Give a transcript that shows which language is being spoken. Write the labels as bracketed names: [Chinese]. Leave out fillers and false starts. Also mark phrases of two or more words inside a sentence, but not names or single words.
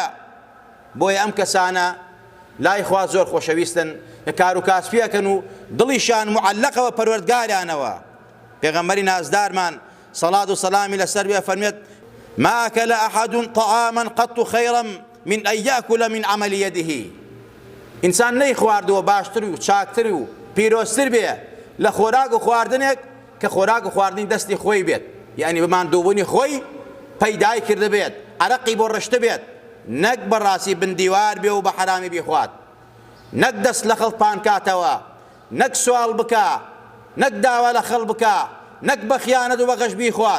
[Central Kurdish] بۆیە ئەم کەسانە لای خوا زۆر خۆشەویستن کە کار و کاسبیەکەن و دڵیشان معلقەوە پەروەردگاریانەوە. پێغەمبەری نازدارمان سەڵات و سەلامی لەسەر بێ فەرمێت [Arabic] ما أكل أحد طعاما قط خيرا من أن يأكل من عمل يده. [Central Kurdish] ئینسان نەی خواردووە باشتر و چاکتر و پیرۆزتر بێ لە خۆراک و خواردنێک کە خۆراک و خواردنی دەستی خۆی بێت، یعنی بماندووبوونی خۆی پەیدای کرده بێت، عەرەقی بۆ ڕشتە بێت، نەک بەڕاستی بندیوار بێ و بە حرامی بیخوات، نەک دەست لە خەڵ پان کاتەوە، نەک سوال بکە، نەک داوا لە خەڵ بکە، نەک بە خیانەت و بە غەش بیخوات.